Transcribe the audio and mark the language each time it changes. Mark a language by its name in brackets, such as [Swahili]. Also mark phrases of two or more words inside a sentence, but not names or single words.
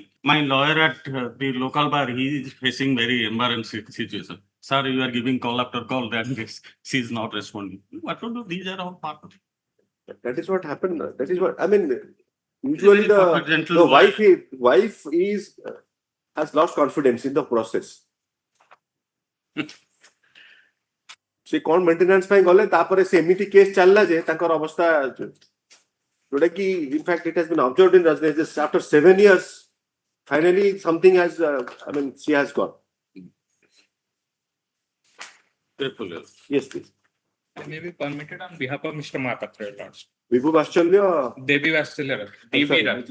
[English] my lawyer at the local bar, he is facing very embarrassing situation. Sir, you are giving call after call, that she is not responding. What to do? These are all part of. That is what happened. That is what I mean. Usually, the confidential wife is has lost confidence in the process. [Odia] ସେ କଣ ମେଣ୍ଟେନାନ୍ସ ପାଇଁ ଗଲେ ତାପରେ ସେ ଏମିତି କେସ୍ ଚାଲିଲା ଯେ ତାଙ୍କର ଅବସ୍ଥା ଯୋଉଟା କି [English] in fact it has been observed in Rajnesh after 7 years finally something has I mean she has got. Yes, please. I may be permitted on behalf of Mr. Mahapatra, Lords. Vibhu Vaschalya, Devi Vastellara, Devi Rath.